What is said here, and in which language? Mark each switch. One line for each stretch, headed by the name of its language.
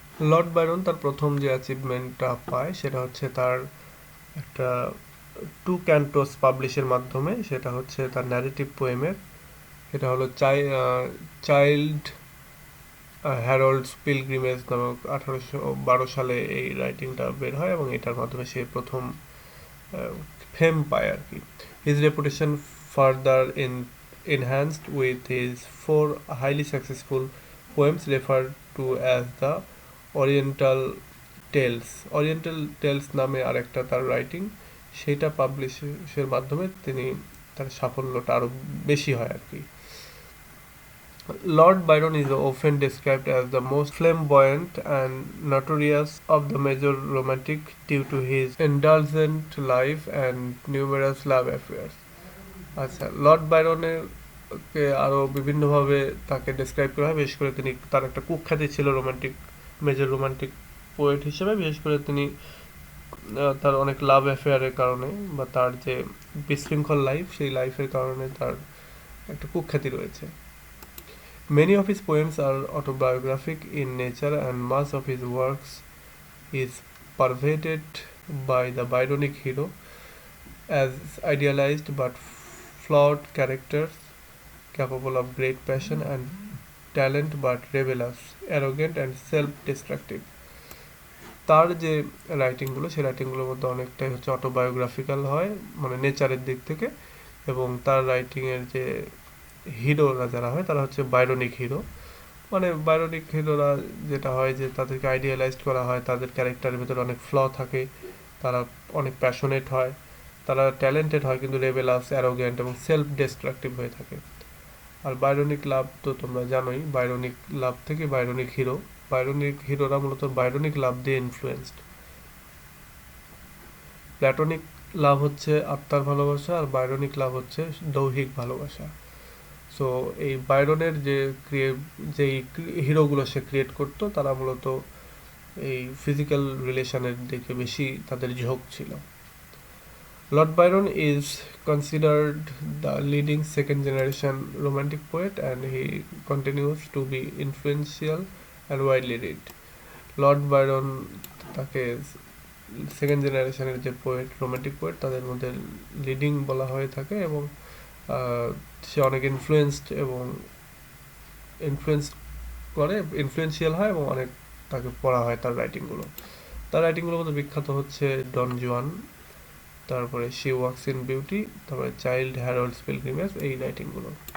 Bangla: Lord Byron তার প্রথম যে অ্যাচিভমেন্টটা পায় সেটা হচ্ছে তার একটা টু ক্যান্টোস পাবলিশের মাধ্যমে, সেটা হচ্ছে তার ন্যারেটিভ পোয়েমের, এটা হলো চাইল্ড হ্যারল্ডস পিলগ্রিমেজ নামক 1812 সালে এই রাইটিংটা বের হয়, এবং এটার মাধ্যমে সে প্রথম ফেম পায় আর কি।
English: His reputation further enhanced with his 4 highly successful poems referred to as the Oriental Tales.
Bangla: Oriental Tales নামে আরেকটা তার রাইটিং, সেটা পাবলিশের মাধ্যমে তিনি তার সাফল্যটা আরো বেশি হয় আর কি।
English: Lord Byron is often described as the most flamboyant and notorious of the major romantic due to his indulgent life and numerous love affairs.
Bangla: আচ্ছা, লর্ড বাইরনের কে আরো বিভিন্নভাবে তাকে ডেসক্রাইব করা হয়, বিশেষ করে তিনি তার একটা কুখ্যাতি ছিল মেজর রোমান্টিক পোয়েট হিসেবে, বিশেষ করে তিনি তার অনেক লাভ অ্যাফেয়ারের কারণে বা তার যে বিশৃঙ্খল লাইফ, সেই লাইফের কারণে তার একটা কুখ্যাতি রয়েছে।
English: Many of his poems are autobiographic in nature, and much of his works is pervaded by the Byronic hero as idealized but flawed characters capable of great passion and talent but rebellious, arrogant and self-destructive.
Bangla: তার যে রাইটিংগুলো, সেই রাইটিংগুলোর মধ্যে অনেকটাই হচ্ছে autobiographical হয়, মানে নেচারের দিক থেকে, এবং তার রাইটিংয়ের যে হিরোরা যারা হয় তারা হচ্ছে বাইরনিক হিরো। মানে বাইরনিক হিরোরা যেটা হয় যে তাদেরকে আইডিয়ালাইজড করা হয়, তাদের ক্যারেক্টারের ভিতরে অনেক ফ্ল থাকে, তারা অনেক প্যাশনেট হয়, তারা ট্যালেন্টেড হয় কিন্তু রেবেলাস, অ্যারোগ্যান্ট এবং সেলফ ডিস্ট্রাকটিভ হয়ে থাকে। আর বাইরনিক লাভ তো তোমরা জানোই, বাইরনিক লাভ থেকে বাইরনিক হিরোরা মূলত বাইরনিক লাভ দিয়ে ইনফ্লুয়েন্সড। প্ল্যাটনিক লাভ হচ্ছে আত্মার ভালোবাসা, আর বাইরনিক লাভ হচ্ছে দৈহিক ভালোবাসা। সো এই বাইরনের যেই হিরোগুলো সে ক্রিয়েট করতো তারা মূলত এই ফিজিক্যাল রিলেশনের দিকে বেশি তাদের ঝোঁক ছিল।
English: Lord Byron is considered the leading second generation romantic poet, and he continues to be influential and widely read.
Bangla: Lord Byron তাকে সেকেন্ড জেনারেশনের যে পোয়েট, রোমান্টিক পোয়েট, তাদের মধ্যে লিডিং বলা হয়ে থাকে, এবং সে অনেক ইনফ্লুয়েন্সিয়াল হয় এবং অনেক তাকে পড়া হয় তার রাইটিংগুলোর মধ্যে বিখ্যাত হচ্ছে ডন জুয়ান, তারপরে শি ওয়াকস ইন বিউটি, তারপরে চাইল্ড হ্যারল্ডস পিলগ্রিমেজ, এই রাইটিংগুলো।